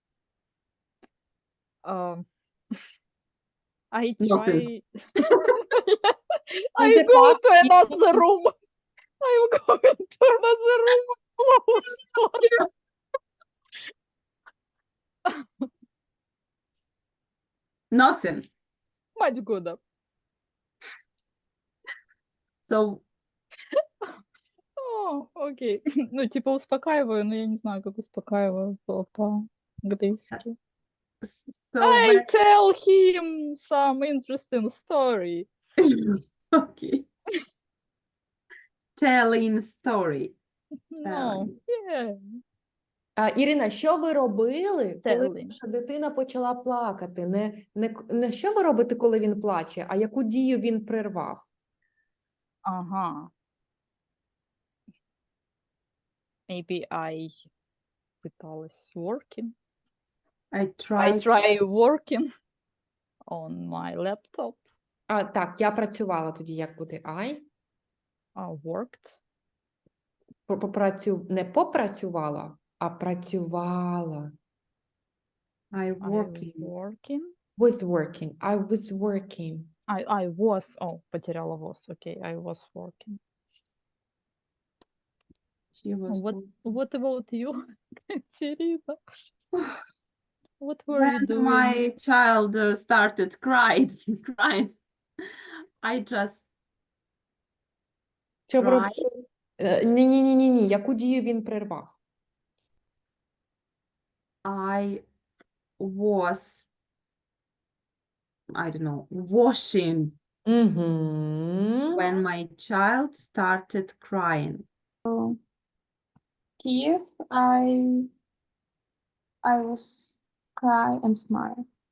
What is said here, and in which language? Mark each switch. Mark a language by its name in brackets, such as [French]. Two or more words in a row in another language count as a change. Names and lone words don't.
[English] I Nothing. try. I the go past to another room. I'm going to another room. Close door. Nothing. [Russian] Мать года. [English] So [Russian] Окей. Ну, типа успокаиваю, но я не знаю, как успокаиваю по-английски. [English] so I when tell him some interesting story. okay. Telling story. No, yeah. [Ukrainian] Ірина, що ви робили, коли [English] Telling. [Ukrainian] ваша дитина почала плакати? Не що ви робите, коли він плаче, а яку дію він прервав? Ага. [English] Maybe I пыталась working. I I tried. try working on my laptop. [Ukrainian] Так, я працювала тоді, як буде I? [English] Worked. [Ukrainian] Не попрацювала, а працювала. [English] I working. Working. Was working. I was working. I was, потеряла was, okay, I was working. She was What about you, Katerina? What were you when doing? my child started crying, I just [Ukrainian] Що ви [English] cried. [Ukrainian] робили? Ні. Яку дію він прервав? [English] I was, I don't know, washing Угу. when my child started crying. Kiev, I was cry and smile.